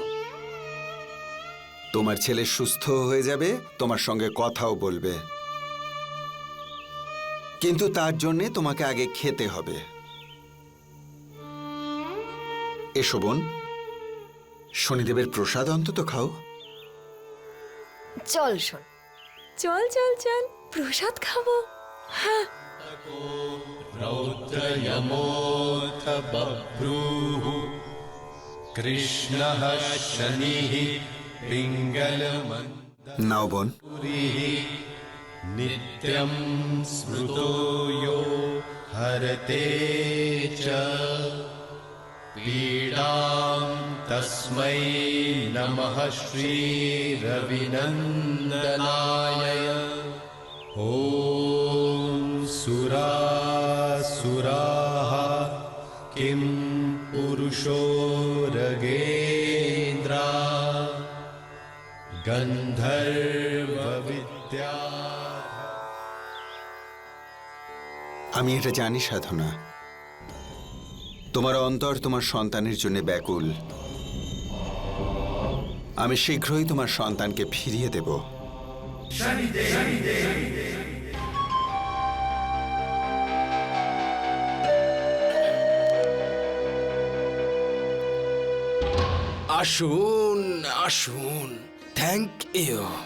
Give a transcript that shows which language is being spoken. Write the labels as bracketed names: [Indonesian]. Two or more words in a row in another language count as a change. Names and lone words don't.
[Bangla] তোমার ছেলে সুস্থ হয়ে যাবে, তোমার সঙ্গে কথাও বলবে, কিন্তু তার জন্যে তোমাকে আগে খেতে হবে। এসো বোন, শনিদেবের প্রসাদ অন্তত খাও। চল শোন, চল চল চল, প্রসাদ খাবো। হ্যাঁ [Sanskrit] रौद्रयमोऽथ बभ्रूः कृष्णः शनिः पिङ्गलमन्दुरिः [Bangla] নাও বোন। [Sanskrit] नित्यं स्मृतो यो हरते च पीडां तस्मै नमः श्रीरविनन्दनाय ॐ सुरासुराः किं पुरुषो रगेन्द्रा गन्धर्वविद्या। [Bangla] আমি এটা জানি সাধনা, তোমার অন্তর তোমার সন্তানের জন্য ব্যাকুল। আমি শীঘ্রই তোমার সন্তানকে ফিরিয়ে দেব। আসুন আসুন, [English] thank you.